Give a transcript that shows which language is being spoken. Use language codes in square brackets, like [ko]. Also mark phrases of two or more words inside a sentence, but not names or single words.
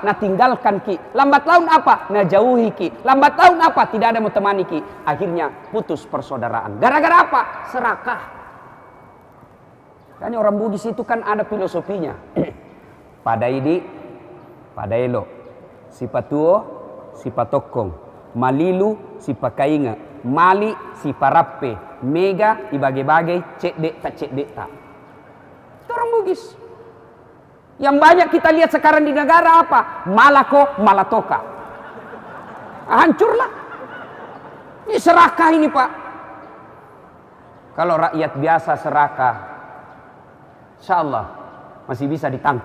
[id] Nah tinggalkan ki. Lambat laun apa? Nah jauhi ki. Lambat laun apa? Tidak ada mau temani ki. Akhirnya putus persaudaraan. Gara-gara apa? Serakah. Kan orang Bugis itu kan ada filosofinya. [bug] Pada ini, pada elo. Si patuo, si patokong. Malilu, si pakainga. Mali, si parappe. Mega, ibage-bage, cek dek tak cek dek tak. [id] Itu orang Bugis. Yang banyak kita lihat sekarang di negara apa? [bug] Malako, malatoka. Hancurlah. [id] Ini serakah ini pak. Kalau rakyat biasa serakah, [ar] insya Allah [id] masih bisa ditangkap.